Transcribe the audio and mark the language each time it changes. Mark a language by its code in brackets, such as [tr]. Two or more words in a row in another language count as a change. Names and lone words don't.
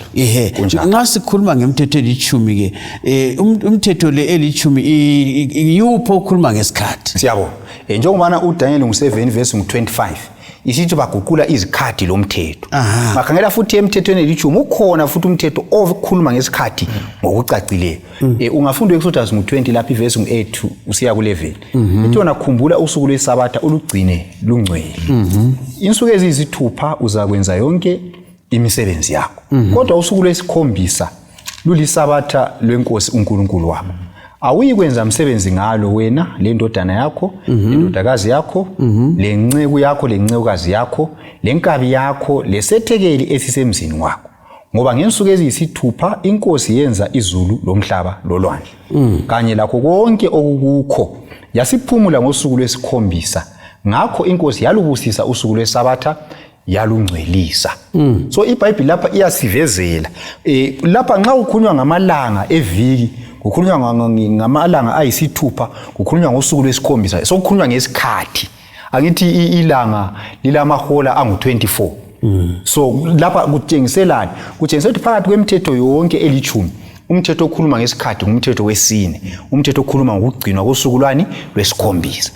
[nd] nxa sikhuluma ngemithetho elithumi ke umthetho le elithumi yupho ukhuluma ngesikhathi siyabo njengoba uDaniel ngu7 verse ngu25 isithi baguqula izikhathi lomthetho. Makhangela futhi emthethweni elitshumi ukhona futhi umthetho okhuluma ngesikhathi ngokucacileyo. Ungafunda eXodus 20 lapha iverse 8 usiya ku11. Lithi wona khumbula usuku lweSabatha ulugcine lungcwele. Insuku eziyisithupha uzakwenza yonke imisebenzi yakho. Kodwa usuku lwesikhombisa lulisabatha lwenkosi uNkulunkulu wakho. Awuyikwenza umsebenzi ngalo wena lendodana yakho, lendodakazi yakho, lenceku yakho, lencekukazi yakho, lenkabi yakho, lesethekeli esisemzini wakho. Ngoba ngensuku eziyisithupha inkosi yenza izulu lomhlaba lolwandle. Kanye lakho konke okukukho yasiphumula ngosuku lwesikhombisa. Ngakho inkosi yalubusisa usuku lweSabatha yalungcwelisa. So iBhayibheli lapha iyasivezela. Lapha nxa ukhulunywa ngamalanga eviki, kukhulunywa ngamalanga ayisithupha, kukhulunywa ngosuku lwesikhombisa, sokukhulunywa ngesikhathi. Angithi ilanga lilamahola angu-24. So lapha kutshengiselani? Kutshengisela ukuthi phakathi kwemithetho yonke elitshumi, umthetho okhuluma ngesikhathi ngumthetho wesine, umthetho okhuluma ngokugcinwa kosuku lwani lwesikhombisa.